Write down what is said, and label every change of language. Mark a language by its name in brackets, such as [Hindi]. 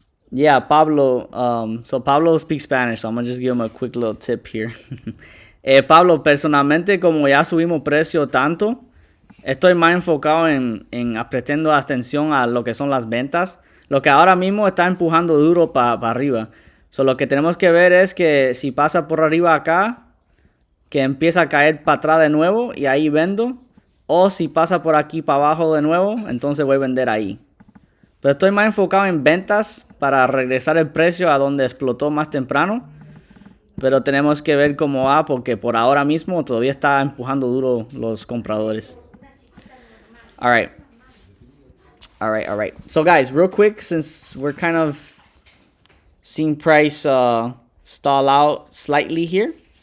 [English] Yeah, Pablo. So Pablo speaks Spanish, so I'm gonna just give him a quick little tip here. [Spanish] Pablo, personalmente, como ya subimos precio tanto, estoy más enfocado en prestando atención a lo que son las ventas. Lo que ahora mismo está empujando duro para arriba. So, lo que tenemos que ver es que si pasa por arriba acá, que empieza a caer para atrás de nuevo y ahí vendo. O si pasa por aquí para abajo de nuevo, entonces voy a vender ahí. Pero estoy más enfocado en ventas para regresar el precio a donde explotó más temprano. Pero tenemos que ver cómo va porque por ahora mismo todavía está empujando duro los compradores. [English] All right. So guys, real quick, since we're kind of seeing price stall out slightly here.